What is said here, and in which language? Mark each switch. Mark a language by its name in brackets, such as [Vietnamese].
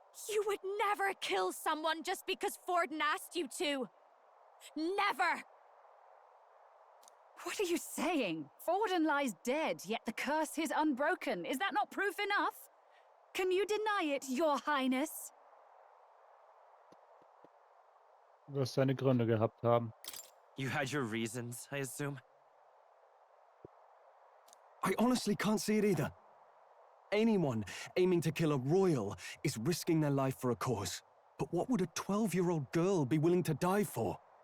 [English] You would never kill someone just because Forden asked you to. Never! What are you saying? Forden lies dead, yet the curse is unbroken. Is that not proof enough? Can you deny it, Your Highness? [German] Du wirst deine Gründe gehabt haben. [English] You had your reasons, I assume? I honestly can't see it either. Anyone aiming to kill a royal is risking their life for a cause. But what would a 12-year-old girl be willing to die for?